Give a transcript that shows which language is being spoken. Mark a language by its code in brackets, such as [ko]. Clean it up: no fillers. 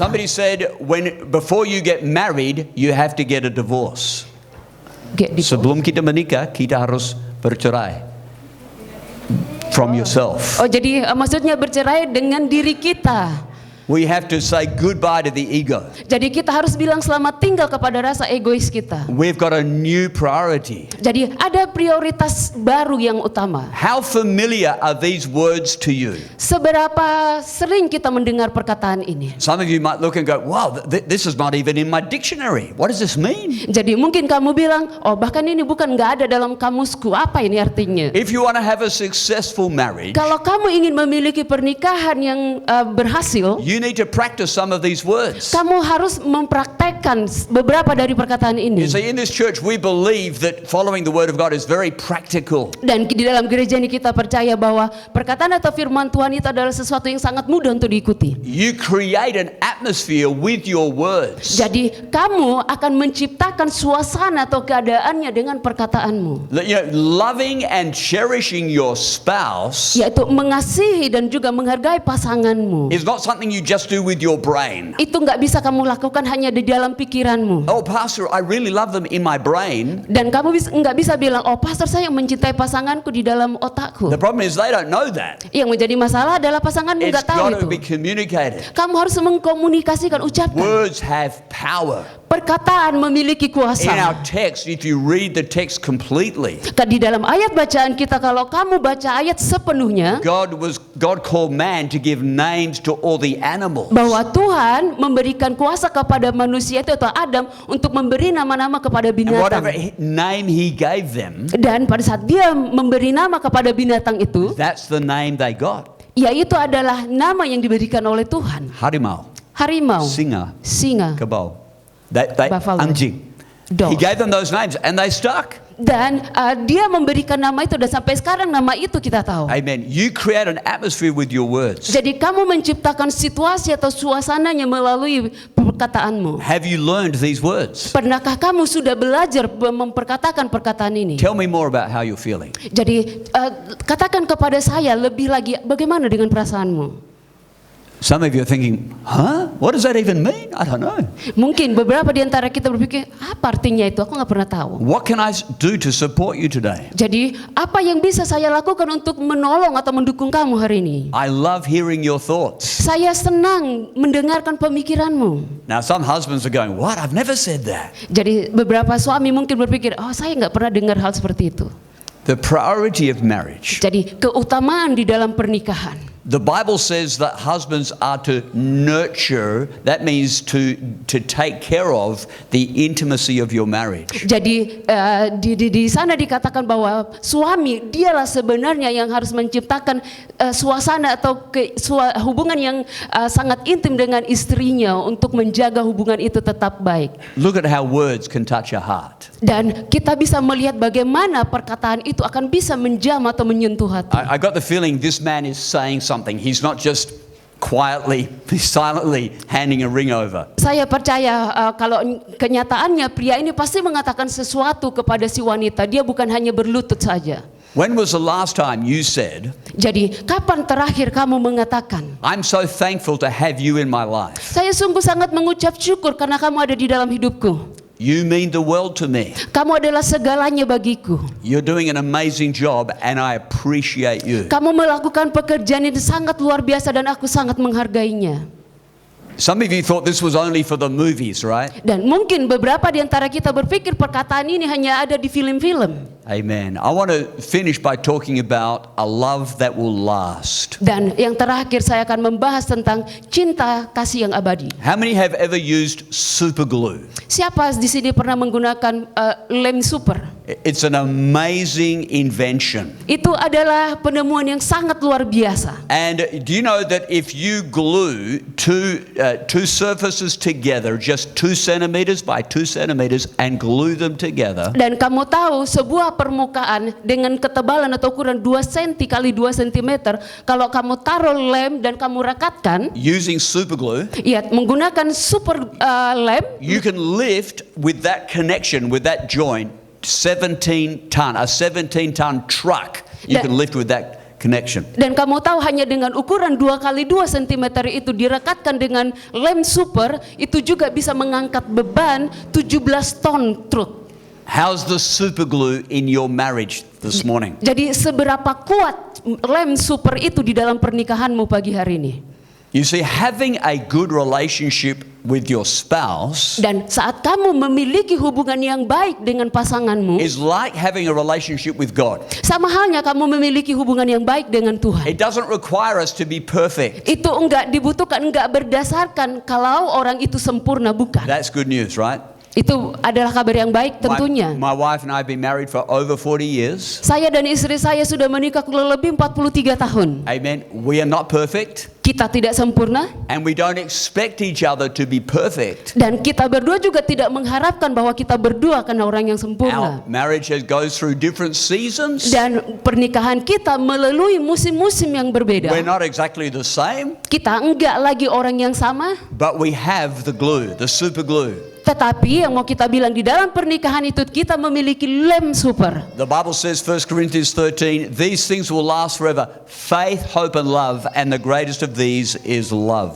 [en] Somebody said, before you get married, you have to get a divorce. [id] Sebelum kita menikah, kita harus bercerai [en] from yourself. [id] Oh, jadi maksudnya bercerai dengan diri kita. [en] We have to say goodbye to the ego. [id] Jadi kita harus bilang selamat tinggal kepada rasa egois kita. [en] We've got a new priority. [id] Jadi ada prioritas baru yang utama. [en] How familiar are these words to you? [id] Seberapa sering kita mendengar perkataan ini? [en] Some of you might look and go, wow, this is not even in my dictionary. What does this mean? [id] Jadi mungkin kamu bilang, oh bahkan ini bukan nggak ada dalam kamusku. Apa ini artinya? [en] If you want to have a successful marriage, [id] Kalau kamu ingin memiliki pernikahan yang berhasil, [en] you need to practice some of these words. [id] kamu harus mempraktekkan beberapa dari perkataan ini. [en] You see, in this church we believe that following the word of God is very practical. [id] Dan di dalam gereja ini kita percaya bahwa perkataan atau firman Tuhan itu adalah sesuatu yang sangat mudah untuk diikuti. [en] You create an atmosphere with your words. [id] Jadi kamu akan menciptakan suasana atau keadaannya dengan perkataanmu. [en] You know, loving and cherishing your spouse [id] Yaitu mengasihi dan juga menghargai pasanganmu. [en] is not something you just do with your brain. [id] Itu nggak bisa kamu lakukan hanya di dalam pikiranmu. [en] Oh, pastor, I really love them in my brain. [id] Dan kamu nggak bisa bilang, oh pastor saya mencintai pasanganku di dalam otakku. [en] The problem is they don't know that. [id] Yang menjadi masalah adalah pasanganmu [en] It's [id] nggak tahu [en] got [id] itu. [en] to be communicated. [id] Kamu harus mengkomunikasikan, ucapkan. [en] Words have power. [id] Perkataan memiliki [en] In our [id] kuasa. [en] text, if you read the text completely, [id] Di dalam ayat bacaan kita, kalau kamu baca ayat sepenuhnya, [en] God called man to give names to all the animals. [id] bahwa Tuhan memberikan kuasa kepada manusia itu atau Adam untuk memberi nama-nama kepada [en] And whatever [id] binatang. [en] name he gave them, [id] Dan pada saat dia memberi nama kepada binatang itu, [en] that's the name they got. [id] yaitu adalah nama yang diberikan oleh Tuhan. Harimau, Harimau, singa, singa, kebau, [en] Buffalo. [id] anjing. [en] dog. He gave them those names and they stuck. [id] Dan dia memberikan nama itu dan sampai sekarang nama itu kita tahu. [en] Amen. You create an atmosphere with your words. [id] Jadi kamu menciptakan situasi atau suasananya melalui perkataanmu. [en] Have you learned these words? [id] Pernahkah kamu sudah belajar memperkatakan perkataan ini? [en] Tell me more about how you're feeling. [id] Jadi katakan kepada saya lebih lagi bagaimana dengan perasaanmu. [en] Some of you are thinking, huh? What does that even mean? I don't know. [id] Mungkin beberapa di antara kita berpikir, apa artinya itu? Aku nggak pernah tahu. [en] What can I do to support you today? [id] Jadi apa yang bisa saya lakukan untuk menolong atau mendukung kamu hari ini? [en] I love hearing your thoughts. [id] Saya senang mendengarkan pemikiranmu. [en] Now some husbands are going, what? I've never said that. [id] Jadi beberapa suami mungkin berpikir, oh saya nggak pernah dengar hal seperti itu. [en] The priority of marriage. [id] Jadi keutamaan di dalam pernikahan. [en] The Bible says that husbands are to nurture, that means to take care of the intimacy of your marriage. [id] Jadi di sana dikatakan bahwa suami dialah sebenarnya yang harus menciptakan suasana atau hubungan yang sangat intim dengan istrinya untuk menjaga hubungan itu tetap baik. [en] Look at how words can touch a heart. [id] Dan kita bisa melihat bagaimana perkataan itu akan bisa menjamah atau menyentuh hati. [en] I got the feeling this man is saying something. He's not just quietly, silently handing a ring over. [id] Saya percaya kalau kenyataannya pria ini pasti mengatakan sesuatu kepada si wanita. Dia bukan hanya berlutut saja. [en] When was the last time you said, [id] Jadi kapan terakhir kamu mengatakan, [en] I'm so thankful to have you in my life. [id] saya sungguh sangat mengucap syukur karena kamu ada di dalam hidupku. [en] You mean the world to me. [id] Kamu adalah segalanya bagiku. [en] You're doing an amazing job and I appreciate you. [id] Kamu melakukan pekerjaan yang sangat luar biasa dan aku sangat menghargainya. [en] Some of you thought this was only for the movies, right? [id] Dan mungkin beberapa di antara kita berpikir perkataan ini hanya ada di film-film. [en] Amen. I want to finish by talking about a love that will last. [id] Dan yang terakhir saya akan membahas tentang cinta kasih yang abadi. [en] How many have ever used super glue? [id] Siapa di sini pernah menggunakan lem super? [en] It's an amazing invention. [id] Itu adalah penemuan yang sangat luar biasa. [en] And do you know that if you glue two surfaces together, just 2 centimeters by 2 centimeters, and glue them together, [id] Dan kamu tahu sebuah permukaan dengan ketebalan atau ukuran 2 cm kali 2 cm, kalau kamu taruh lem dan kamu rekatkan, [en] using super glue, [id] ya menggunakan super lem, [en] you can lift with that connection, with that joint, a 17-ton truck You [id] Dan- [en] can lift with that connection. [id] Dan kamu tahu hanya dengan ukuran 2x2 cm itu direkatkan dengan lem super, itu juga bisa mengangkat beban 17 ton truk. [en] How's the super glue in your marriage this morning? [id] Jadi seberapa kuat lem super itu di dalam pernikahanmu pagi hari ini? [en] You see, having a good relationship with your spouse [id] Dan saat kamu memiliki hubungan yang baik dengan pasanganmu, [en] is like having a relationship with God. [id] sama halnya kamu memiliki hubungan yang baik dengan Tuhan. [en] It doesn't require us to be perfect. [id] Itu enggak dibutuhkan, enggak berdasarkan kalau orang itu sempurna, bukan. [en] That's good news, right? [id] Itu adalah kabar yang baik tentunya. [en] My wife and I have been married for over 40 years. [id] Saya dan istri saya sudah menikah kurang lebih 43 tahun. [en] Amen. We are not perfect, [id] Kita tidak sempurna [en] and we don't expect each other to be perfect. [id] dan kita berdua juga tidak mengharapkan bahwa kita berdua akan orang yang sempurna. [en] Our marriage goes through different seasons. [id] Dan pernikahan kita melalui musim-musim yang berbeda. [en] We're not exactly the same, [id] Kita enggak lagi orang yang sama, [en] but we have the glue, the super glue. [id] tetapi yang mau kita bilang di dalam pernikahan itu kita memiliki lem super. [en] The Bible says, 1 Corinthians 13, these things will last forever. Faith, hope, and love, and the greatest of these is love.